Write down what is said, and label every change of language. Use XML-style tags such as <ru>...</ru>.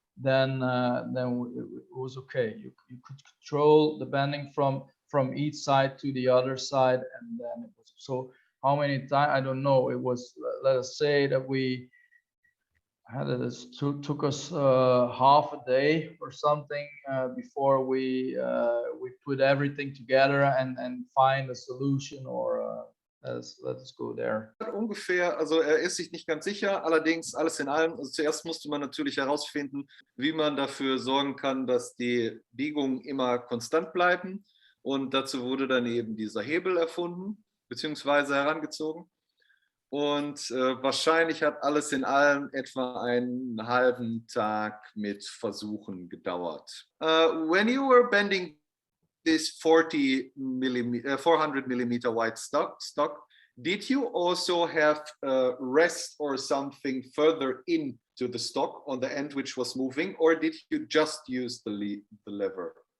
<en>Then it was okay. You could control the bending from each side to the other side, and then it was so. How many times? I don't know. It was, let us say that we had it. Took us half a day or something before we put everything together and find a solution or. Let's go there.</en> <de>Ungefähr, also er ist sich nicht ganz sicher, allerdings alles in allem, also zuerst musste man natürlich herausfinden, wie man dafür sorgen kann, dass die Biegungen immer konstant bleiben, und dazu wurde dann eben dieser Hebel erfunden bzw. herangezogen, und wahrscheinlich hat alles in allem etwa einen halben Tag mit Versuchen gedauert.</de> <en>When you were bending this 400 millimeter wide stock, Did you also have rest or something further into the stock on the end which was moving, or did you just use the lever?</en>